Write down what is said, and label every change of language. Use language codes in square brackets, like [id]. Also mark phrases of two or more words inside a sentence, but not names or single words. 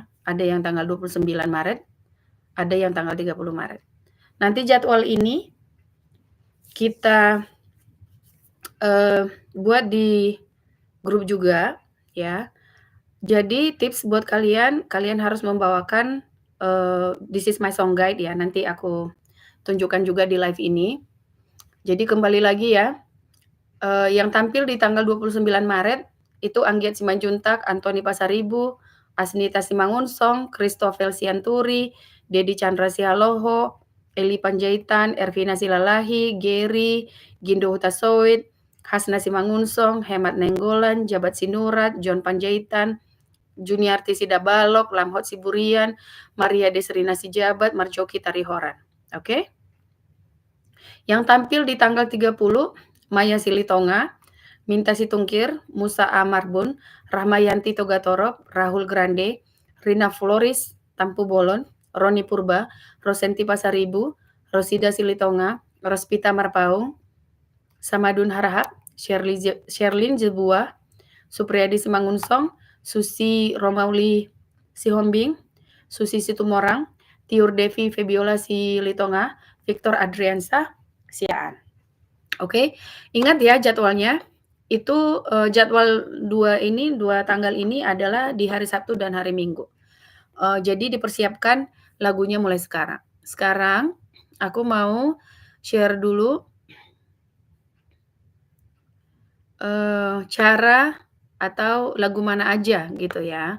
[id] Ada yang tanggal 29 Maret, ada yang tanggal 30 Maret. Nanti jadwal ini kita buat di grup juga ya. Jadi tips buat kalian harus membawakan This is my song guide ya. Nanti aku tunjukkan juga di live ini. Jadi kembali lagi ya. Yang tampil di tanggal 29 Maret itu Anggiat Simanjuntak, Antoni Pasaribu, Asnita Simangunsong, Christopher Sianturi, Dedi Chandra Sialoho, Eli Panjaitan, Ervina Silalahi, Gary, Gindo Hutasoid, Hasna Simangunsong, Hemat Nenggolan, Jabat Sinurat, John Panjaitan, Juniarti Sidabalok, Lamhot Siburian, Maria Desrina Sijabat, Marjoki Tarihoran. Oke? Yang tampil di tanggal 30, Maya Silitonga, Minta Situngkir, Musa Amarbun, Rahmayanti Togatorop, Rahul Grande, Rina Floris, Tampu Bolon, Roni Purba, Rosenti Pasaribu, Rosida Silitonga, Rospita Marpaung, Samadun Harahap, Sherlyn Jebuah, Supriyadi Simangunsong, Susi Romauli Sihombing, Susi Situmorang, Tiur Devi Febiola Silitonga, Victor Adriansa Siaan. Oke, ingat ya jadwalnya. Itu jadwal 2 tanggal ini adalah di hari Sabtu dan hari Minggu. Jadi dipersiapkan lagunya mulai sekarang. Sekarang aku mau share dulu cara atau lagu mana aja gitu ya.